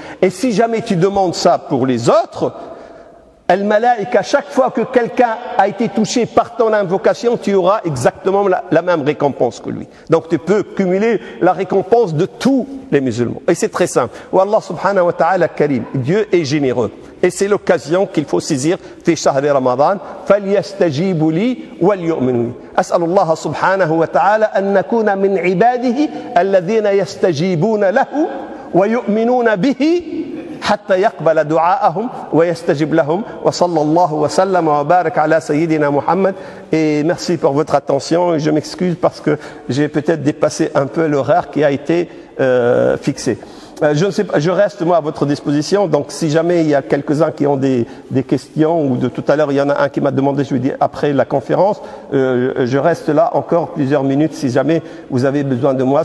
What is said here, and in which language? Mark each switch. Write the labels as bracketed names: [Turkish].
[French] Et si jamais tu demandes ça pour les autres, al-malaïka, chaque fois que quelqu'un a été touché par ton invocation, tu auras exactement la même récompense que lui. Donc tu peux cumuler la récompense de tous les musulmans. Et c'est très simple. [Arabic] Wallah subhanahu wa ta'ala karim. [French] Dieu est généreux. Et c'est l'occasion qu'il faut saisir [Arabic] في شهر رمضان فليستجيبوا لي وليؤمنوا. أسأل الله سبحانه وتعالى أن نكون من عباده الذين يستجيبون له ويؤمنون به حتى يقبل دعاءهم ويستجب لهم وصلى الله وسلم وبارك على سيدنا محمد. [French] Et merci pour votre attention. Je m'excuse parce que j'ai peut-être dépassé un peu l'horaire qui a été fixé. Je ne sais pas, je reste moi à votre disposition, donc si jamais il y a quelques-uns qui ont des questions, ou de tout à l'heure il y en a un qui m'a demandé, je lui dis après la conférence, je reste là encore plusieurs minutes si jamais vous avez besoin de moi.